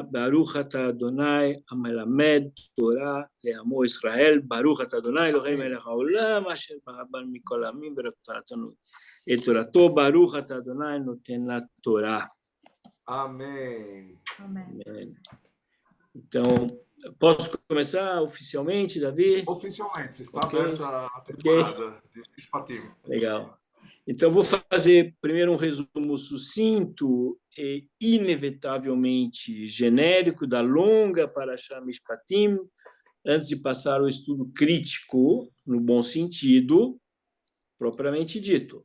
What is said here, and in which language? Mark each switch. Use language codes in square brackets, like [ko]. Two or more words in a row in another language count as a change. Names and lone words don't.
[he] ברוך אתה אדוני המלמד תורה לעמו ישראל, ברוך אתה אדוני אלוהינו מלך העולם אשר ברא בנו מכל העמים ונתנו את תורתו, ברוך אתה אדוני נותן לה תורה. [pt] Amém. Amém. Então, posso começar oficialmente, Davi? Oficialmente, está Ok. aberta a temporada de Shpatim. Legal. Então, vou fazer primeiro um resumo sucinto e inevitavelmente genérico da longa Parashá Mishpatim, antes de passar ao estudo crítico, no bom sentido, propriamente dito.